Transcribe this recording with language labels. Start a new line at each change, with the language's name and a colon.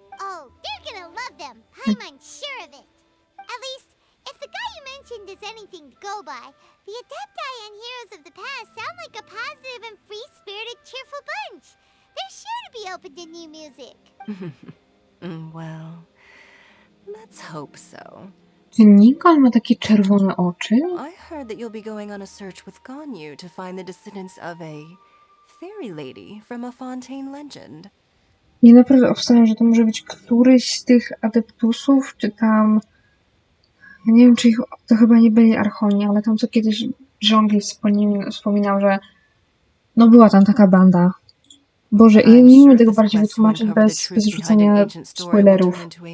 English: Oh, they're gonna love them. I'm unsure of it. At least, if the guy you mentioned is anything to go by, the Adepti and heroes of the past sound like a positive and free-spirited, cheerful bunch. They're sure to be open to new music. Well, let's hope so.
Polish: Czy Ningguang ma takie czerwone oczy?
English: I heard that you'll be going on a search with Ganyu to find the descendants of a fairy lady from a Fontaine legend.
Polish: Ja naprawdę obstawiam, że to może być któryś z tych adeptusów, czy tam... Ja nie wiem, czy to chyba nie byli Archoni, ale tam co kiedyś Żongli wspominał, że no była tam taka banda. Boże, ja nie umiem tego bardziej wytłumaczyć bez rzucania spoilerów.